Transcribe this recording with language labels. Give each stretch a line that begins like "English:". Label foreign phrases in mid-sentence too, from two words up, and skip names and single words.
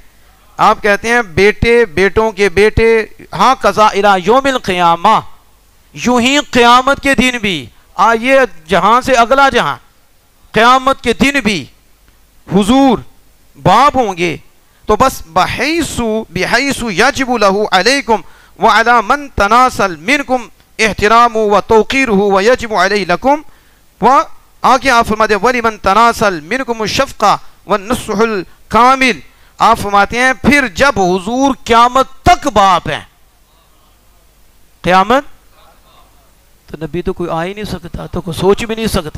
Urdu: آپ کہتے ہیں بیٹوں کے بیٹے، ہاں
Arabic: قضا الی یوم القیامہ،
Urdu: یوں ہی قیامت کے دن بھی، یہ جہاں سے اگلا جہاں، قیامت کے دن بھی حضور باپ ہوں گے. تو بس
Arabic: بحیث یجب لہ علیکم وعلی من تناسل منکم احترام و توقیر و یجب علیہ لکم.
Urdu: و آگے آپ فرماتے ہیں
Arabic: ولی من تناسل منکم الشفقہ والنصح الکامل.
Urdu: آپ فرماتے ہیں پھر جب حضور قیامت تک باپ ہیں، قیامت تو نبی تو کوئی آ ہی نہیں سکتا، تو کوئی سوچ بھی نہیں سکتے.